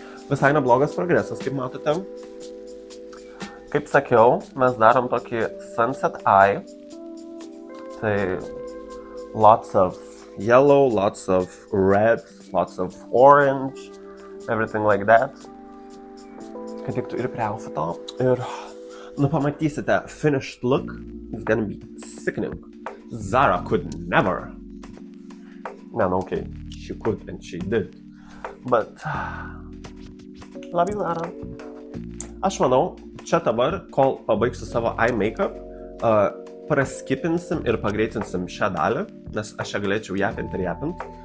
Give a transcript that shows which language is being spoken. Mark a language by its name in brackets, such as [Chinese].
[Lithuanian] Visai neblogas progresas, kaip matote. Kaip sakiau, mes darom tokį [English] sunset eye, tai lots of yellow, lots of red, lots of orange, everything like that. [Lithuanian] Kad tiktų ir prie outfito. Ir, pamatysite, [English] finished look is gonna be sickening. Zara could never. No, okay, she could and she did. But, love you, Zara. [Lithuanian] Aš manau, čia dabar, kol pabaigsiu savo eye make-up, praskipinsim ir pagreitinsim šią dalį, nes aš ją galėčiau japint ir japint.